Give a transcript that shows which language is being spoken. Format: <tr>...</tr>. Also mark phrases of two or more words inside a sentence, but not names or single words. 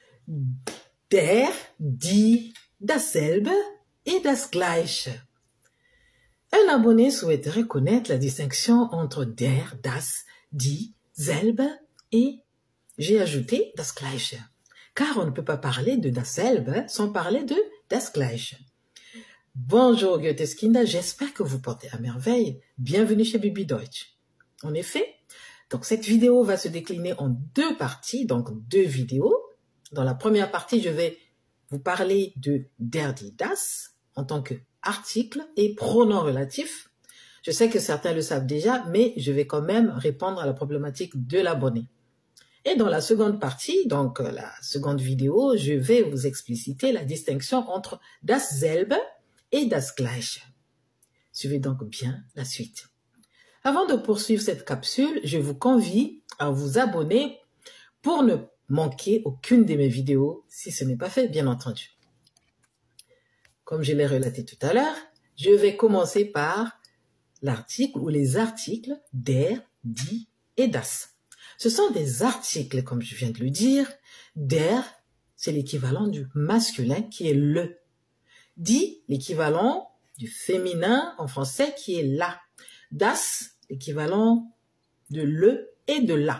<de>der, die, dasselbe et das Gleiche.</de> <fr>Un abonné souhaiterait connaître la distinction entre</fr> <de>der, das, die, selbe</de> <fr>et, j'ai ajouté,</fr> <de>das Gleiche.</de> <fr>Car on ne peut pas parler de dasselbe sans parler de</fr> <de>das Gleiche.</de> <fr>Bonjour Goetheskinder, j'espère que vous portez à merveille. Bienvenue chez Bibi Deutsch. En effet, donc cette vidéo va se décliner en deux parties, donc deux vidéos. Dans la première partie, je vais vous parler de</fr> <de>der, die, das</de> <fr>en tant qu'article et pronom relatif. Je sais que certains le savent déjà, mais je vais quand même répondre à la problématique de l'abonné. Et dans la seconde partie, donc la seconde vidéo, je vais vous expliciter la distinction entre dasselbe et</fr> <de>das Gleiche.</de> <fr>Suivez donc bien la suite. Avant de poursuivre cette capsule, je vous convie à vous abonner pour ne manquer aucune de mes vidéos, si ce n'est pas fait, bien entendu. Comme je l'ai relaté tout à l'heure, je vais commencer par l'article ou les articles</fr> <de>der, die</de> <fr>et das. Ce sont des articles, comme je viens de le dire. Der, c'est l'équivalent du masculin qui est le. Die, l'équivalent du féminin en français qui est la. Das, l'équivalent de le et de la.</fr>